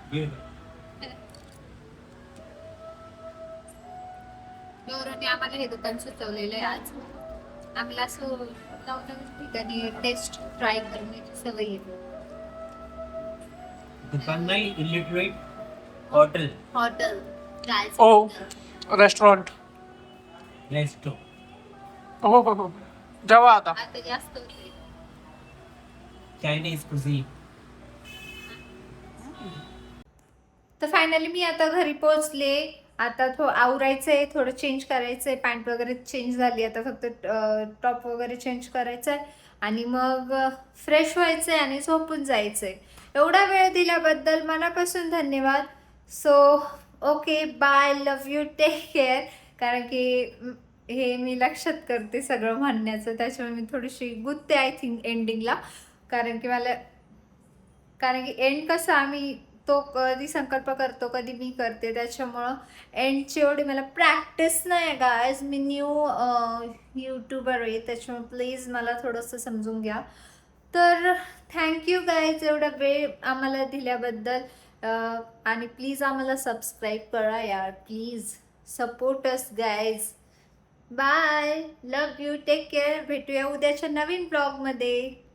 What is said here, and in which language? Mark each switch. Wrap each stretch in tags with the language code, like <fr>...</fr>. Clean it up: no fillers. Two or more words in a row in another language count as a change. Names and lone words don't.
<mr>गौरवने आम्हाला हे दुकान सुचवलेलं आहे आज. आम्हाला असं नवनवीन ठिकाणी</mr> <en>test try</en> <mr>करण्याची सवय आहे. दुकान नाही,</mr> <en>illiterate hotel.</en> <mr>हॉटेल ओ रेस्टॉरंट. रेस्टो. हो हो हो, जेवा आता. आता जास्त होते.</mr> <en>Chinese cuisine.</en> <mr>तर फायनली मी आता घरी पोहोचले. आता आवरायचंय, थोडं चेंज करायचंय. पॅन्ट वगैरे चेंज झाली, आता फक्त टॉप वगैरे चेंज करायचंय आणि मग फ्रेश व्हायचंय आणि झोपून जायचंय. एवढा वेळ दिल्याबद्दल मनापासून धन्यवाद.</mr> <en>So okay bye, love you, take care.</en> <mr>कारण की हे मी लक्षात करते सगळं म्हणण्याचं, त्याच्यामुळे मी थोडीशी गुत्ते</mr> <en>I think</en> <mr>एंडिंगला. कारण की एंड कसं आम्ही तो कधी संकल्प करतो, कधी मी करते, त्याच्यामुळं एंडची एवढी मला प्रॅक्टिस नाही आहे गायज. मी</mr> <en>new YouTuber</en> <mr>आहे, त्याच्यामुळे प्लीज मला थोडंसं समजून घ्या. तर</mr> <en>thank you guys</en> <mr>एवढा वेळ आम्हाला दिल्याबद्दल. आणि प्लीज आम्हाला सबस्क्राईब करा यार,</mr> <en>please support us guys. Bye, love you, take care.</en> <mr>भेटूया उद्याच्या नवीन ब्लॉगमध्ये.</mr>